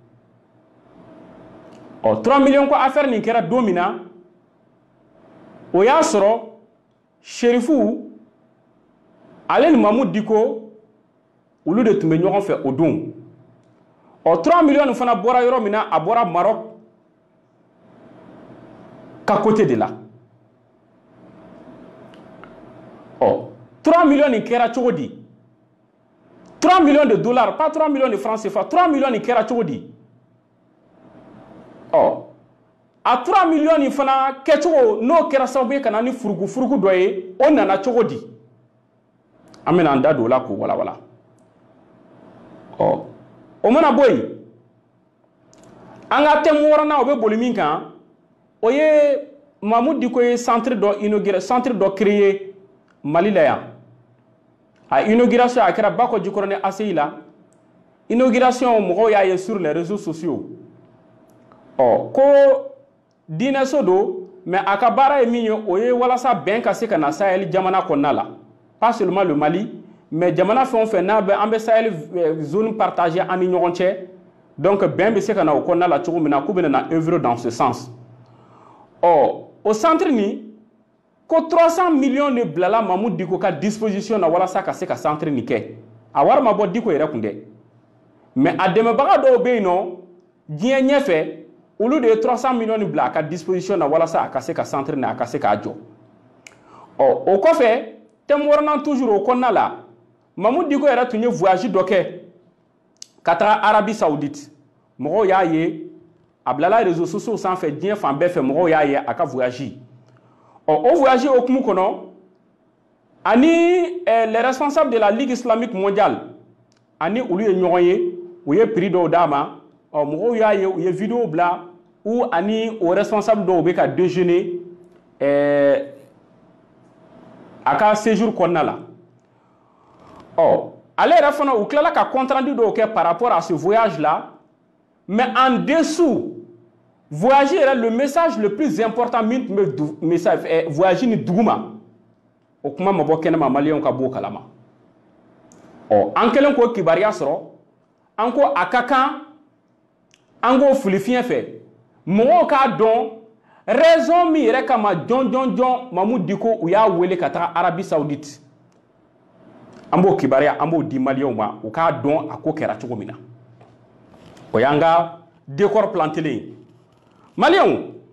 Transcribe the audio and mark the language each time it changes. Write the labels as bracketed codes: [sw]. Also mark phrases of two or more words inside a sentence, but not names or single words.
[bm] 3 millions ko affaire nin kɛra don min na o y'a sɔrɔ Cherifu ale ni Mamoud Diko olu de tun bɛ ɲɔgɔn fɛ o don 3 millions fana bɔra yɔrɔ min na a bɔra Maroc ka [fr] côté de la 3 millions [bm] nin kɛra cogo di [fr] 3 millions de dollars pas 3 millions de francs CFA [bm] 3 millions nin kɛra cogo di a 3 millions nin fana kɛcogo n'o kɛra sababu ye ka na ni furugu dɔ ye o nana cogo di an bɛna an da don o la k'o walawala o mana bɔ yen an ka thème wɔɔrɔnan o bɛ boli min kan o ye Mamoud Diko ye centre dɔ inauguré centre dɔ créé Mali la yan a inauguration a kɛra Bako Jikɔrɔni ACI la inauguration mɔgɔw y'a ye [fr] sur les réseaux sociaux [bm] ko diinɛso don mais a ka baara ye min ye o ye walasa bɛn ka se ka na Sahel jamana kɔnɔna la [fr] pas seulement le Mali mais [bm] jamana fɛn o fɛn n'a bɛ an bɛ Sahel [fr] zone partagée [bm] an ni ɲɔgɔn cɛ donc bɛn bɛ se ka na o kɔnɔna la cogo min na k'u bɛ na [fr] œuvrer dans ce sens au centre [bm] ni ko 300 millions de bilala Mamoudou Dicko ka disposition na walasa ka se ka centre ni kɛ a wari ma bɔ Dicko yɛrɛ kun dɛ mais a dɛmɛbaga dɔw bɛ yen nɔ diɲɛ ɲɛfɛ olu de ye 300 millions ni bila a ka disposition na walasa a ka se ka centre ni a ka se k'a jɔ o kɔfɛ thème wɔɔrɔnan toujours o kɔnɔna la Mamoudou Dicko yɛrɛ tun ye voyage dɔ kɛ ka taga Arabie Saoudite mɔgɔw y'a ye a bilala [fr] réseaux sociaux [bm] sanfɛ diɲɛ fan bɛɛ fɛ mɔgɔw y'a ye a ka voyage o voyage hokumu kɔnɔ ani [fr] les responsables de la Ligue islamique mondiale [bm] ani olu ye ɲɔgɔn ye u ye prix dɔw d'a ma mɔgɔw y'a ye u ye vidéo bila ou ani o responsable dɔw bɛ ka déjeuner a ka séjour kɔnɔna la ale yɛrɛ fana u tilala ka [fr] compte rendu [bm] dɔw kɛ [fr] par rapport à ce voyage là mais en dessous [bm] voyage yɛrɛ [fr] le message le plus important [bm] min tun bɛ message voyage ni duguma o kuma ma bɔ kɛnɛma maliyɛnw ka bɔ o kalama an kɛlen k'o kibaruya sɔrɔ an ko a ka kan an k'o fili fiɲɛ fɛ mɔgɔw k'a dɔn raison min yɛrɛ kama jɔn Mamoudou Dicko u y'a wele ka taga Arabie Saoudite an b'o kibaruya an b'o di maliyɛnw ma u k'a dɔn a ko kɛra cogo min na o y'an ka décor plantelen ye maliyɛnw